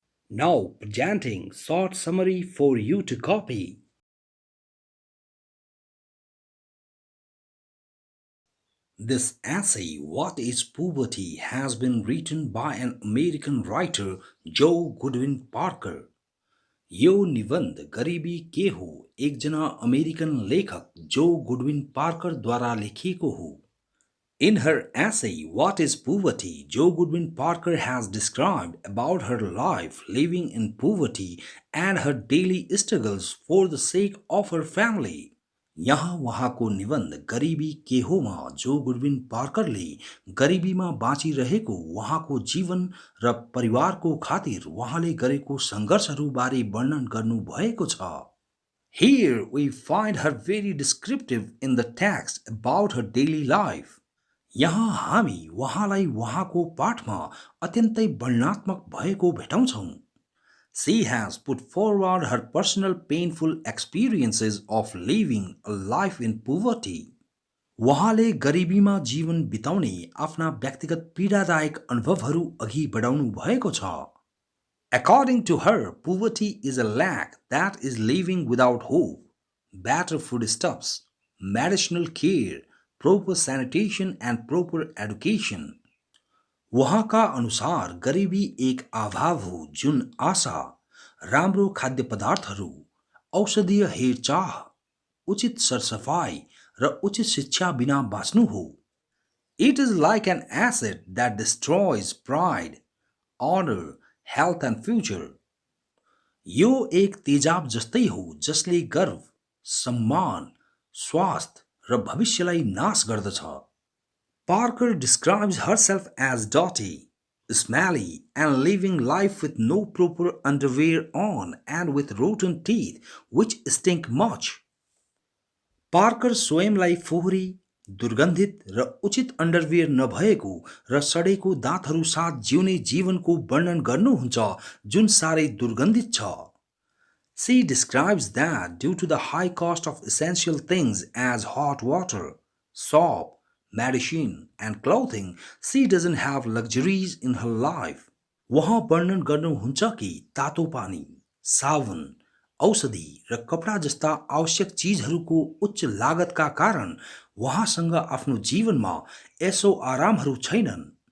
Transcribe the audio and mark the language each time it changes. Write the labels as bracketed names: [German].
[English] Now presenting short summary for you to copy. This essay, What is Poverty, has been written by an American writer, Joe Goodwin Parker. [Nepali] यो निबन्ध गरिबी के हो एकजना American लेखक जो गुडविन पार्करद्वारा लेखिएको हो. [English] In her essay, What is Poverty, Joe Goodwin Parker has described about her life living in poverty and her daily struggles for the sake of her family. [Nepali] यहाँ उहाँको निबन्ध गरिबी के होमा जो गुडविन पार्करले गरिबीमा बाँचिरहेको उहाँको जीवन र परिवारको खातिर उहाँले गरेको सङ्घर्षहरूबारे वर्णन गर्नुभएको छ. [English] Here we find her very descriptive in the text about her daily life. [Nepali] यहाँ हामी उहाँलाई उहाँको पाठमा अत्यन्तै वर्णनात्मक भएको भेटाउँछौँ. [English] She has put forward her personal painful experiences of living a life in poverty. [Nepali] उहाँले गरिबीमा जीवन बिताउने आफ्ना व्यक्तिगत पीडादायक अनुभवहरू अघि बढाउनु भएको छ. [English] According to her, poverty is a lack that is living without hope, better foodstuffs, medicinal care, proper sanitation and proper education. [Nepali] उहाँका अनुसार गरिबी एक अभाव हो जुन आशा, राम्रो खाद्य पदार्थहरू, औषधीय हेरचाह, उचित सरसफाई र उचित शिक्षा बिना बाँच्नु हो. [English] It is like an acid that destroys pride, honor, health and future. [Nepali] यो एक तेजाब जस्तै हो जसले गर्व, सम्मान, स्वास्थ्य र भविष्यलाई नाश गर्दछ. [English] Parker describes herself as dirty, smelly, and living life with no proper underwear on and with rotten teeth which stink much. [Nepali] Parker स्वयंलाई फोहोरी, दुर्गन्धित र उचित अन्डरवेयर नभएको र सडेको दाँतहरू साथ जिउने जीवनको वर्णन गर्नुहुन्छ जुन साह्रै दुर्गन्धित छ. [English] She describes that due to the high cost of essential things as hot water, soap, medicine and clothing, she doesn't have luxuries in her life. [Nepali] वहाँ वर्णन गर्नुहुन्छ कि तातो पानी, साबुन, औषधि र कपडा जस्ता आवश्यक चीजहरूको उच्च लागतका कारण वहाँसँग आफ्नो जीवनमा यसो आरामहरू छैनन्.